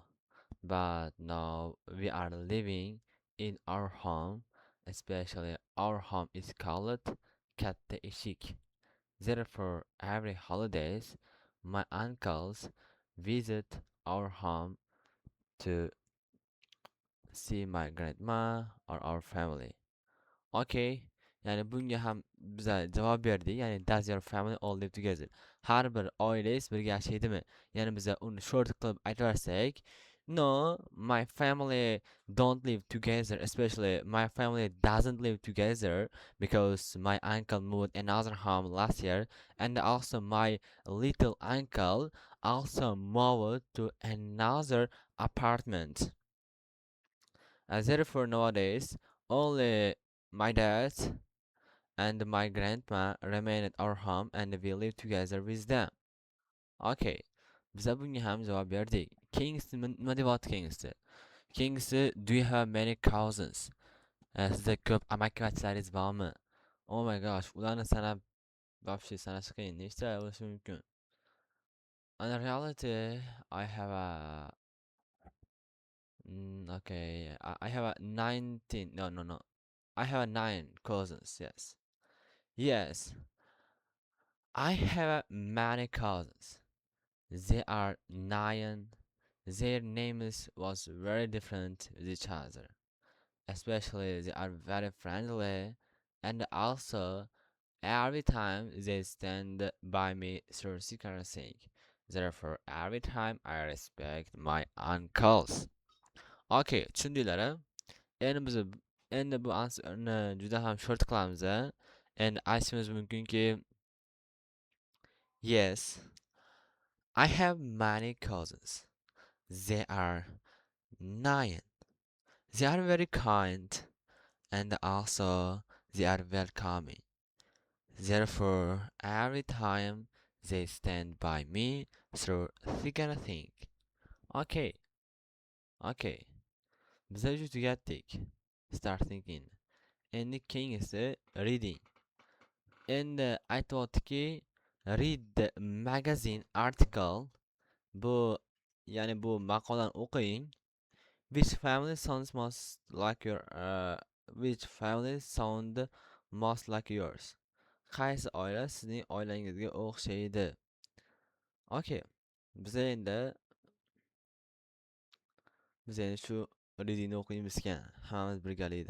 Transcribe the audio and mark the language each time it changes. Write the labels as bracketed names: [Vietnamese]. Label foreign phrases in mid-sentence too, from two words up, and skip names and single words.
[English] But now we are living in our home, especially our home is called Katta Ishik. Therefore, every holidays, my uncles visit our home to see my grandma or our family. Okay. [Uzbek] Yani bunga ham biza javob berdik. [English] Yani does your family all live together? [Uzbek] Har bir oilangiz birga yashaydimi? Yani biza uni short qilib aytversak, [English] no, my family don't live together, especially my family doesn't live together because my uncle moved another home last year, and also my little uncle also moved to another apartment. Therefore, nowadays, only my dad and my grandma remain at our home and we live together with them. Okay. [Uzbek] Biza bunga ham javob berdik. Keyingisi nima deyapti keyingisi? Keyingisi, [English] do you have many cousins? [Uzbek] Sizda ko'p amakivachchlaringiz bormi? [English] Oh my gosh, [Uzbek] ularni sanab вообще sanash qiyin. Nechta bo'lishi mumkin? [English] In reality, I have a okay, I have a 19. No, no, no. I have a 9 cousins. Yes. Yes. I have many cousins. They are 9. Their names was very different with each other. Especially they are very friendly, and also every time they stand by me through secrecy. Therefore, every time I respect my uncles. [Uzbek] Okay, tushundinglar? Endi biz endi bu answerni juda ham short qilamiz. Endi aytishimiz mumkinki, [English] yes, I have many cousins. They are 9. They are very kind and also they are welcoming. Therefore, every time they stand by me through thick and thin. Okay, okay. [Uzbek] Biza juda tugatdik. [English] Start thinking. [Uzbek] Endi keyingisi reading. Endi aytyaptiki, [English] read the magazine article. [Uzbek] Bu ya'ni bu maqolani o'qing. [English] Which family sounds most like your which family sound most like yours? [Uzbek] Qaysi oila sizning oilangizga o'xshaydi? Okay. Biz endi shu readingni o'qiymiz ekan, hammamiz birgalikda.